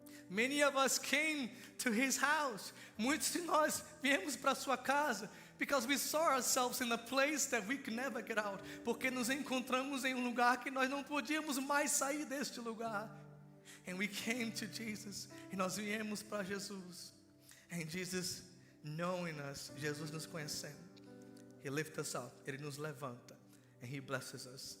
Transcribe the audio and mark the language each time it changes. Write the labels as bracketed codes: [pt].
[en] Many of us came to His house. [pt] Muitos de nós viemos para sua casa. [en] Because we saw ourselves in a place that we could never get out. [pt] Porque nos encontramos em lugar que nós não podíamos mais sair deste lugar. [en] And we came to Jesus. [pt] E nós viemos para Jesus. [en] And Jesus, knowing us, [pt] Jesus nos conhecendo, [en] He lifts us up. [pt] Ele nos levanta. [en] And He blesses us.